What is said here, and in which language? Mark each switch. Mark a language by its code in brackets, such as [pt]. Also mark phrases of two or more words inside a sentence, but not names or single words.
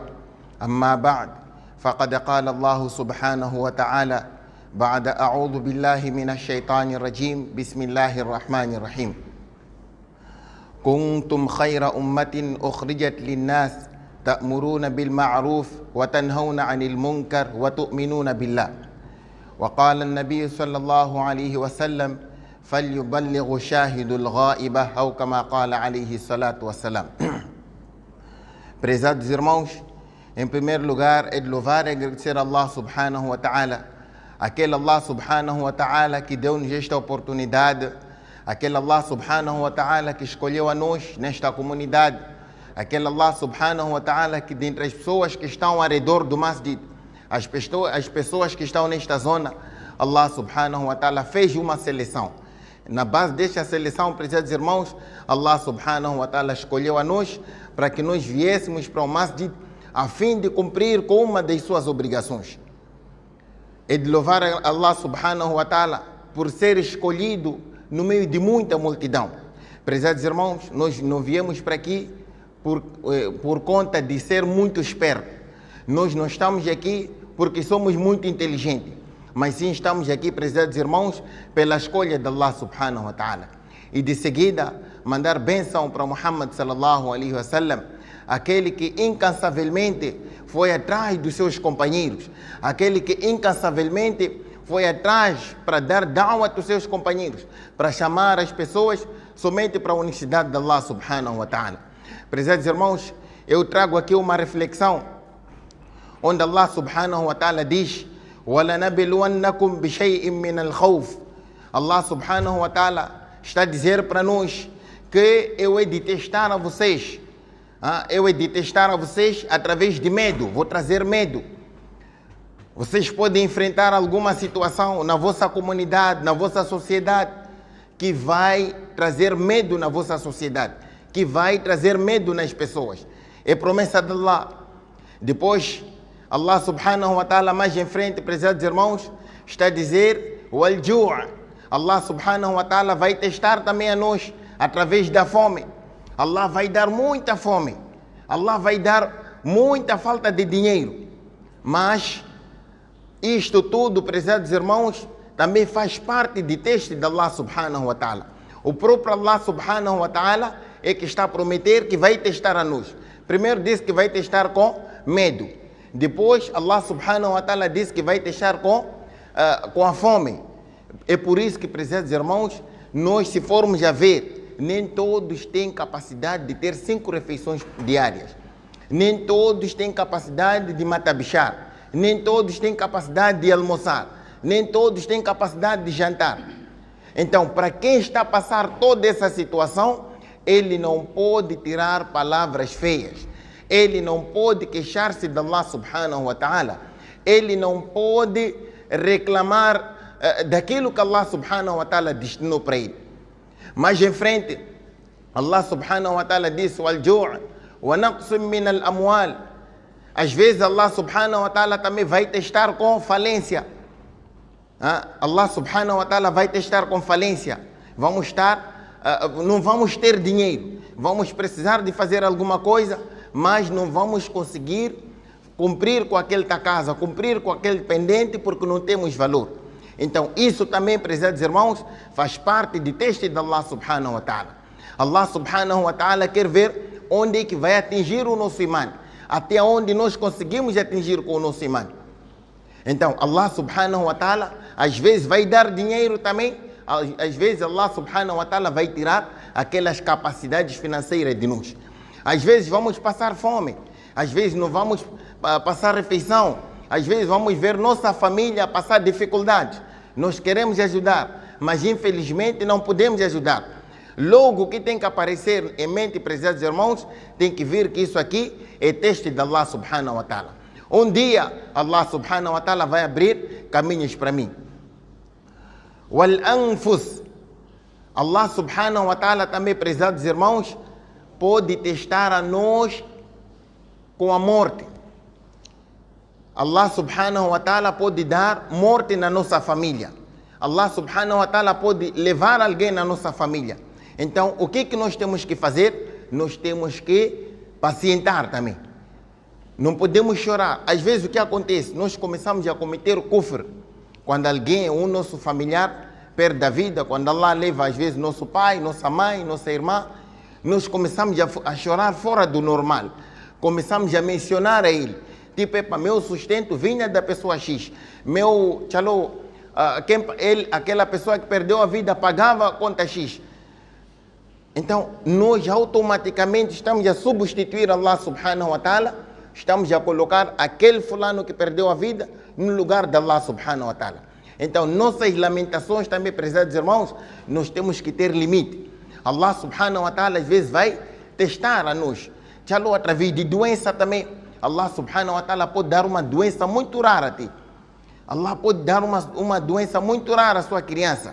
[ar] أما بعد، فقد قال الله سبحانه وتعالى بعد أعوذ بالله من الشيطان الرجيم بسم الله الرحمن الرحيم: كنتم خير أمة أخرجت للناس تأمرون بالمعروف وتنهون عن المنكر وتؤمنون بالله. وقال النبي صلى الله عليه وسلم: فليبلغ الشاهد الغائبة، أو كما قال عليه الصلاة والسلام. [pt] Prezados irmãos, em primeiro lugar é de louvar e agradecer a [ar] الله سبحانه وتعالى, [pt] aquele [ar] الله سبحانه وتعالى [pt] que deu-nos esta oportunidade, aquele [ar] الله سبحانه وتعالى [pt] que escolheu a nós nesta comunidade, aquele [ar] الله سبحانه وتعالى [pt] que dentre as pessoas que estão ao redor do masjid, as pessoas que estão nesta zona, [ar] الله سبحانه وتعالى [pt] fez uma seleção. Na base desta seleção, prezados irmãos, [ar] الله سبحانه وتعالى [pt] escolheu a nós para que nós viéssemos para o masjid a fim de cumprir com uma das suas obrigações. É de louvar a [ar] الله سبحانه وتعالى [pt] por ser escolhido no meio de muita multidão. Prezados irmãos, nós não viemos para aqui por conta de ser muito esperto. Nós não estamos aqui porque somos muito inteligentes, mas sim estamos aqui, prezados irmãos, pela escolha de [ar] الله سبحانه وتعالى. [pt] E de seguida, mandar bênção para Muhammad [ar] صلى الله عليه وسلم, [pt] aquele que incansavelmente foi atrás dos seus companheiros, aquele que incansavelmente foi atrás para dar da'wah aos seus companheiros, para chamar as pessoas somente para a unicidade de [ar] الله سبحانه وتعالى. [pt] Prezados irmãos, eu trago aqui uma reflexão, onde [ar] الله سبحانه وتعالى [pt] diz: [ar] وَلَنَبِلُوَنَّكُمْ بِشَيْءٍ مِّنَ الْخَوْفِ. الله سبحانه وتعالى [pt] está a dizer para nós que eu hei de testar a vocês. Eu hei de testar a vocês através de medo, vou trazer medo. Vocês podem enfrentar alguma situação na vossa comunidade, na vossa sociedade, que vai trazer medo na vossa sociedade, que vai trazer medo nas pessoas. É promessa de Allah. Depois, [ar] الله سبحانه وتعالى [pt] mais em frente, prezados irmãos, está a dizer: [ar] والجوع'. الله سبحانه وتعالى [pt] vai testar também a nós através da fome. Allah vai dar muita fome. Allah vai dar muita falta de dinheiro. Mas isto tudo, prezados irmãos, também faz parte de teste de [ar] الله سبحانه وتعالى. [pt] O próprio [ar] الله سبحانه وتعالى [pt] é que está a prometer que vai testar a nós. Primeiro disse que vai testar com medo. Depois [ar] الله سبحانه وتعالى [pt] disse que vai testar com a fome. É por isso que, prezados irmãos, nós, se formos a ver, nem todos têm capacidade de ter 5 refeições diárias. Nem todos têm capacidade de matabichar. Nem todos têm capacidade de almoçar. Nem todos têm capacidade de jantar. Então, para quem está a passar toda essa situação, ele não pode tirar palavras feias. Ele não pode queixar-se de [ar] الله سبحانه وتعالى. [pt] Ele não pode reclamar daquilo que [ar] الله سبحانه وتعالى [pt] destinou para ele. Mais em frente, [ar] الله سبحانه وتعالى [pt] disse: [ar] والجوع ونقص من الأموال. [pt] Às vezes [ar] الله سبحانه وتعالى [pt] também vai testar com falência. [ar] الله سبحانه وتعالى [pt] vai testar com falência. Não vamos ter dinheiro. Vamos precisar de fazer alguma coisa, mas não vamos conseguir cumprir com aquele da casa, cumprir com aquele pendente, porque não temos valor. Então, isso também, prezados irmãos, faz parte de teste de [ar] الله سبحانه وتعالى. الله سبحانه وتعالى [pt] quer ver onde é que vai atingir o nosso imã, até onde nós conseguimos atingir com o nosso imã. Então, [ar] الله سبحانه وتعالى, [pt] às vezes vai dar dinheiro também, às vezes [ar] الله سبحانه وتعالى [pt] vai tirar aquelas capacidades financeiras de nós. Às vezes vamos passar fome, às vezes não vamos passar refeição, às vezes vamos ver nossa família passar dificuldades. Nós queremos ajudar, mas infelizmente não podemos ajudar. Logo, o que tem que aparecer em mente, prezados irmãos, tem que ver que isso aqui é teste de [ar] الله سبحانه وتعالى. [pt] Um dia, [ar] الله سبحانه وتعالى [pt] vai abrir caminhos para mim. [ar] والأنفس. الله سبحانه وتعالى [pt] também, prezados irmãos, pode testar a nós com a morte. [ar] الله سبحانه وتعالى [pt] pode dar morte na nossa família. [ar] الله سبحانه وتعالى [pt] pode levar alguém na nossa família. Então, o que nós temos que fazer? Nós temos que pacientar também. Não podemos chorar. Às vezes o que acontece? Nós começamos a cometer o kufr. Quando alguém, um nosso familiar, perde a vida, quando Allah leva às vezes nosso pai, nossa mãe, nossa irmã, nós começamos a chorar fora do normal. Começamos a mencionar a ele. Tipo, meu sustento vinha da pessoa X. Aquela pessoa que perdeu a vida pagava a conta X. Então, nós automaticamente estamos a substituir [ar] الله سبحانه وتعالى, [pt] estamos a colocar aquele fulano que perdeu a vida no lugar de [ar] الله سبحانه وتعالى. [pt] Então, nossas lamentações também, prezados irmãos, nós temos que ter limite. [ar] الله سبحانه وتعالى [pt] às vezes vai testar a nós. Através de doença também, [ar] الله سبحانه وتعالى [pt] pode dar uma doença muito rara a ti. Allah pode dar uma doença muito rara à sua criança.